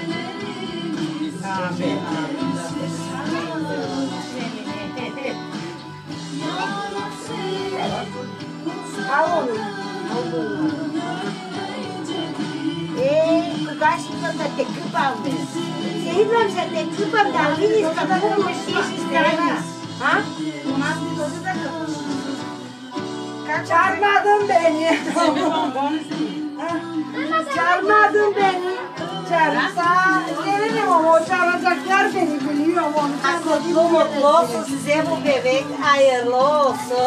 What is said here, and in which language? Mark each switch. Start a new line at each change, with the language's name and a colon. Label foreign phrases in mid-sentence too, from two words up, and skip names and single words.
Bulgarian: Амен. Ало. Кога ще идвам да те къпам, бе? Ще идвам да те къпам, да видиш какво ме ще стане. А?
Turkish: Çağırmadın beni. Çağırmadın beni. Çağırsa gelirim ama o çağıracaklar beni biliyorum onu. Kutlu mutlu olsun size bu bebek, hayırlı olsun.